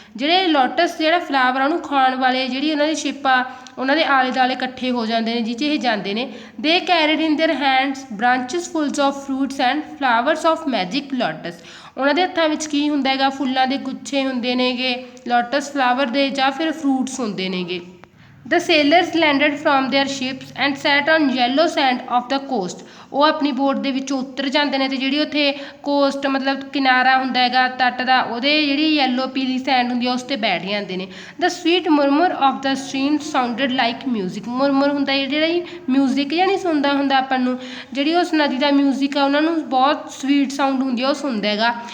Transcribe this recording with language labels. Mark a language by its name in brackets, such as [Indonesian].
[Punjabi] ਜਿਹੜੇ ਲੋਟਸ ਜਿਹੜਾ ਫਲਾਵਰ ਉਹਨੂੰ ਖਾਣ ਵਾਲੇ ਜਿਹੜੀ ਉਹਨਾਂ ਦੀ ਸ਼ਿਪ ਆ ਉਹਨਾਂ ਦੇ ਆਲੇ ਦੁਆਲੇ ਇਕੱਠੇ ਹੋ ਜਾਂਦੇ ਨੇ ਜਿਹ 'ਚ ਇਹ ਜਾਂਦੇ ਨੇ। [English] They carried in their hands branches full of fruits and flowers of magic lotus. [Punjabi] ਉਹਨਾਂ ਦੇ ਹੱਥਾਂ ਵਿੱਚ ਕੀ ਹੁੰਦਾ ਹੈਗਾ, ਫੁੱਲਾਂ ਦੇ ਗੁੱਛੇ ਹੁੰਦੇ ਨੇਗੇ, ਲੋਟਸ ਫਲਾਵਰ ਦੇ, ਜਾਂ ਫਿਰ ਫਰੂਟਸ ਹੁੰਦੇ ਨੇਗੇ। [English] The sailors landed from their ships and sat on yellow sand of the coast. [Punjabi] ਉਹ ਆਪਣੀ ਬੋਟ ਦੇ ਵਿੱਚੋਂ ਉਤਰ ਜਾਂਦੇ ਨੇ ਅਤੇ ਜਿਹੜੀ ਉੱਥੇ ਕੋਸਟ ਮਤਲਬ ਕਿਨਾਰਾ ਹੁੰਦਾ ਹੈਗਾ ਤੱਟ ਦਾ, ਉਹਦੇ ਜਿਹੜੀ ਯੈਲੋ ਪੀਲੀ ਸੈਂਡ ਹੁੰਦੀ ਆ ਉਸ 'ਤੇ ਬੈਠ ਜਾਂਦੇ ਨੇ। [English] The sweet murmur of the stream sounded like music. [Punjabi] Murmu ਹੁੰਦਾ ਜਿਹੜਾ ਜੀ ਮਿਊਜ਼ਿਕ ਜਾਂ ਨਹੀਂ ਸੁਣਦਾ ਹੁੰਦਾ ਆਪਾਂ ਨੂੰ, ਜਿਹੜੀ ਉਸ ਨਦੀ ਦਾ ਮਿਊਜ਼ਿਕ ਆ ਉਹਨਾਂ ਨੂੰ ਬਹੁਤ ਸਵੀਟ ਸਾਊਂਡ ਹੁੰਦੀ ਆ ਉਹ ਸੁਣਦਾ ਹੈਗਾ।